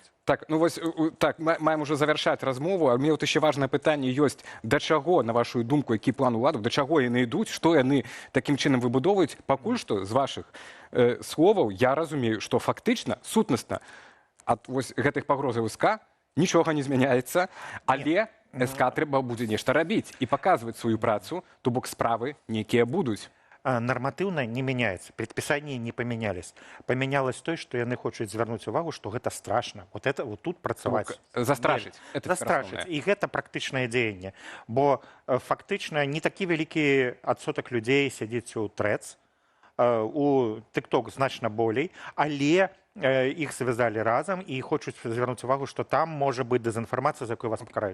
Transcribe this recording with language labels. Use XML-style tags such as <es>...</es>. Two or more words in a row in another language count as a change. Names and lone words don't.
<be>Так, ну вось так, маем уже завяршаць размову, а мне вот яшчэ важнае пытанне ёсць, да чаго, на вашу думку, які план уладаў, да чаго яны ідуць, што яны такім чынам выбудоўваюць. Пакуль што з вашых словаў я разумею, што фактычна, сутнасна ад вось гэтых пагрозаў СК нічога не змяняецца, але СК трэба будзе нешта рабіць і паказваць сваю працу, то бок справы нейкія будуць.</be> <ru>Нормативно не меняется, предписания не поменялись. Поменялось то, что</ru> <be>яны хочуць звярнуць увагу,</be> <ru>что гэта страшно. Вот это вот тут працаваць.</ru> <be>Застрашыць. Застрашыць. І гэта практычнае дзеянне. Бо фактычна не такі вялікі адсотак людзей сядзіць у ТРЭЦ, у TikTok значна болей, але іх завязалі разам і хочуць звярнуць увагу, што там можа быць дэзінфармацыя, за якую вас пакараюць.</be>